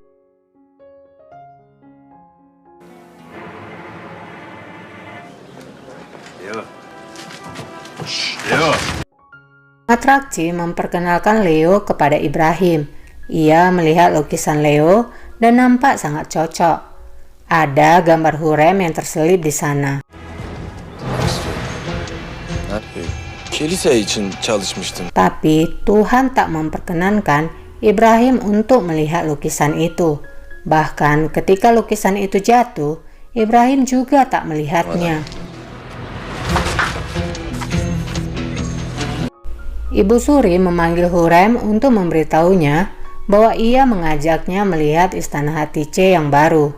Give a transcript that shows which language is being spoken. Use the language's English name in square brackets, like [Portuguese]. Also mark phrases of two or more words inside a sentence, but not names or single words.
[Indonesian] Matraci memperkenalkan Leo kepada Ibrahim. Ia melihat lukisan Leo dan nampak sangat cocok. Ada gambar Hurrem yang terselip di sana. [Turkish] Kilise için çalışmıştım. [Indonesian] Tapi Tuhan tak memperkenankan Ibrahim untuk melihat lukisan itu. Bahkan ketika lukisan itu jatuh, Ibrahim juga tak melihatnya. Ibu Suri memanggil Hurrem untuk memberitahunya bahwa ia mengajaknya melihat istana Hatice yang baru.